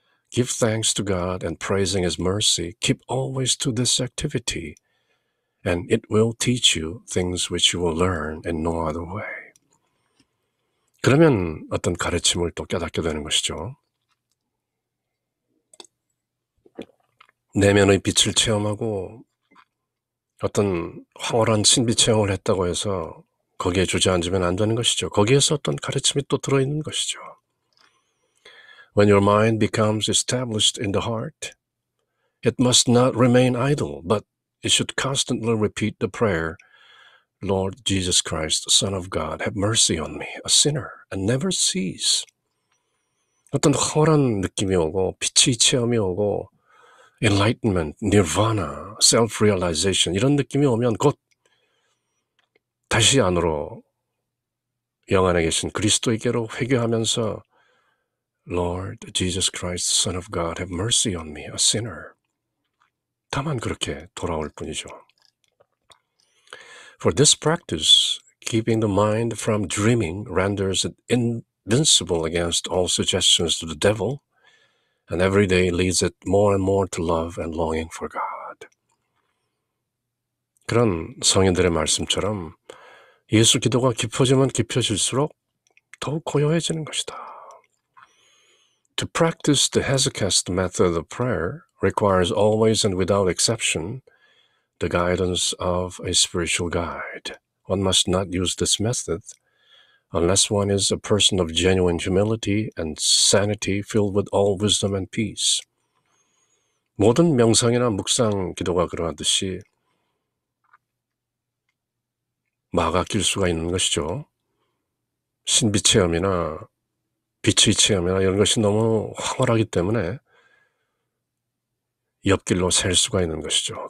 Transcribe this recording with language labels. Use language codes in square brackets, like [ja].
[en] Give thanks to God and praising His mercy. Keep always to this activity, and it will teach you things which you will learn in no other way. [ko] 그러면 어떤 가르침을 또 깨닫게 되는 것이죠. 내면의 빛을 체험하고 어떤 황홀한 신비 체험을 했다고 해서 거기에 주저앉으면 안 되는 것이죠. 거기에서 어떤 가르침이 또 들어있는 것이죠. [en] When your mind becomes established in the heart, it must not remain idle, but it should constantly repeat the prayer, Lord Jesus Christ, Son of God, have mercy on me, a sinner, and never cease. [ko] 어떤 허란 느낌이 오고 빛의 체험이 오고 enlightenment, nirvana, self-realization 이런 느낌이 오면 곧 다시 안으로 영 안에 계신 그리스도에게로 회개하면서 [en] Lord Jesus Christ, Son of God, have mercy on me, a sinner. [ko] 다만 그렇게 돌아올 뿐이죠. [en] For this practice, keeping the mind from dreaming renders it invincible against all suggestions to the devil, and every day leads it more and more to love and longing for God. [ko] 그런 성인들의 말씀처럼 예수 기도가 깊어지면 깊어질수록 더욱 고요해지는 것이다. [en] To practice the Hesychast method of prayer requires always and without exception the guidance of a spiritual guide. One must not use this method unless one is a person of genuine humility and sanity filled with all wisdom and peace. [ko] 모든 명상이나 묵상 기도가 그러하듯이 막아낄 수가 있는 것이죠. 신비 체험이나 빛의 체험이나 이런 것이 너무 황홀하기 때문에 옆길로 셀 수가 있는 것이죠.